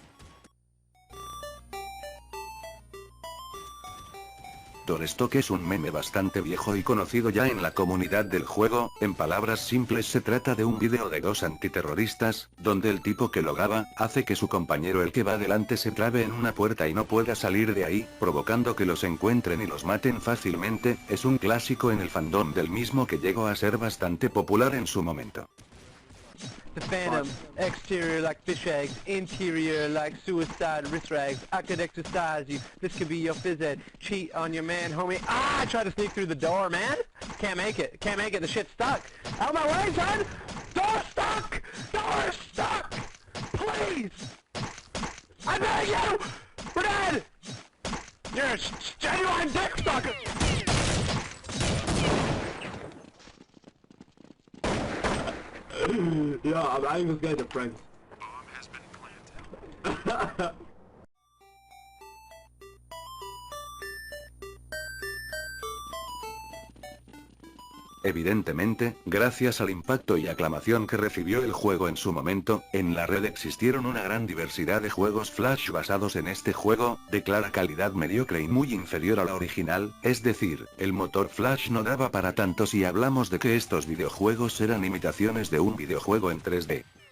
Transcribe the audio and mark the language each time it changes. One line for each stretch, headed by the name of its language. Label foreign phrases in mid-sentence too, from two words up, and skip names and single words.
Spanish: Doorstock es un meme bastante viejo y conocido ya en la comunidad del juego, en palabras simples se trata de un vídeo de dos antiterroristas, donde el tipo que logaba, hace que su compañero el que va delante se trabe en una puerta y no pueda salir de ahí, provocando que los encuentren y los maten fácilmente, es un clásico en el fandom del mismo que llegó a ser bastante popular en su momento.
English: The Phantom, exterior like fish eggs, interior like suicide wrist rags. I could exercise you, this could be your phys ed. Cheat on your man, homie. Ah, I tried to sneak through the door, man. Can't make it, the shit's stuck. Out my way, son! Door stuck! Door stuck! Please! I beg you! We're dead! You're a genuine dick sucker!
German: Ja, aber eigentlich ist geil, der Prank.
Spanish: Evidentemente, gracias al impacto y aclamación que recibió el juego en su momento, en la red existieron una gran diversidad de juegos Flash basados en este juego, de clara calidad mediocre y muy inferior a la original, es decir, el motor Flash no daba para tanto si hablamos de que estos videojuegos eran imitaciones de un videojuego en 3D.